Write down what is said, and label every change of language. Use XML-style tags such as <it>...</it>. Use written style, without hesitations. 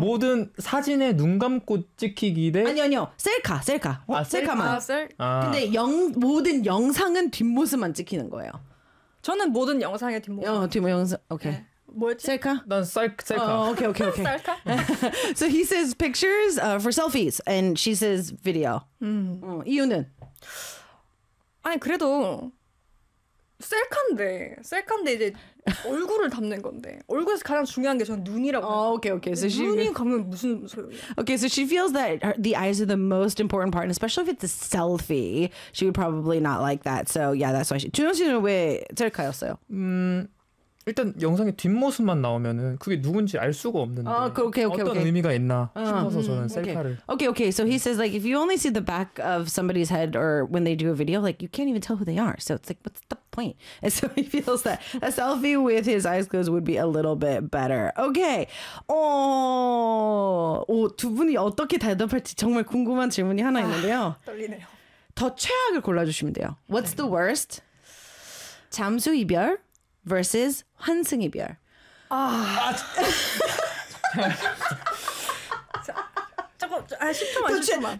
<ko>모든 사진에 눈 감고 찍히기 대. 아니 아니요, 셀카, 셀카. 어? 아, 셀카만. 아, 셀. 아. 근데 영 모든 영상은 뒷모습만 찍히는 거예요. 저는 모든 영상의 뒷모습. 어, 뒷모 영상. 오케이. 네. 뭐였지? 셀카? 난 셀카. 오케이 오케이 오케이. 셀카?</ko> <en>So he says pictures for selfies and she says video.</en> <ko>이유는? 아니 그래도 셀카인데 이제 얼굴을 담는 건데 얼굴에서 가장 중요한 게 저는 눈이라고. 오케이 오케이.</ko> <en>Okay, okay.</en> <ko>So 눈이 감으면 무슨 소용이야?</ko> <en>Okay, so she feels that her, the eyes are the most important part, especially if it's a selfie. She would probably not like that. So yeah, that's why.</en> <ko>준영 씨는 왜 셀카였어요? 일단 영상에 뒷모습만 나오면은 그게 누군지 알 수가 없는데</ko> <en>okay.</en> <ko>의미가 있나 싶어서 저는 셀카를.</ko> <en>Okay. Okay. So he says like if you only see the back of somebody's head or when they do a video, like you can't even tell who they are. So it's like what's the point? And so he feels that a selfie with his eyes closed would be a little bit better. Okay.</en> <ko>어, 오, 두 분이 어떻게 대답할지 정말 궁금한 질문이 하나 있는데요. 떨리네요. 더 최악을 골라주시면 돼요.</ko> <en>What's the worst?</en> <ko>잠수 이별? Versus 환승 이별. 아, 잠깐, 아 10초만, 10초만.</ko>